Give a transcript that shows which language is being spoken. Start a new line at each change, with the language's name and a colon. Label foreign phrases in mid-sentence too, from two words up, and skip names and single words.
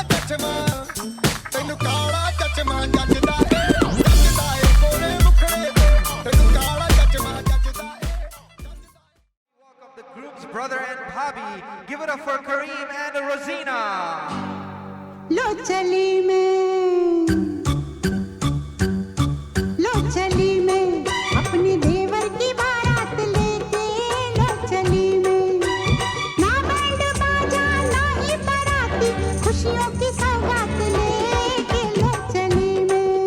Punjabi: ਚਸ਼ਮਾ ਤੈਨੂੰ ਕਾਲਾ ਚਸ਼ਮਾ ਜੱਜਦਾ ਏ ਕੋਲੇ ਮੁਖੜੇ ਤੇ ਤੈਨੂੰ ਕਾਲਾ ਚਸ਼ਮਾ ਜੱਜਦਾ ਏ
English: Welcome the groom's brother and Bobby. Give it up for Kareem and Rosina.
Hindi: लो चली मैं अपनी देवर की बारात लेके लो चली मैं ना बैंड बाजा ना ही बाराती खुशियों की सौगात लेके लो चली मैं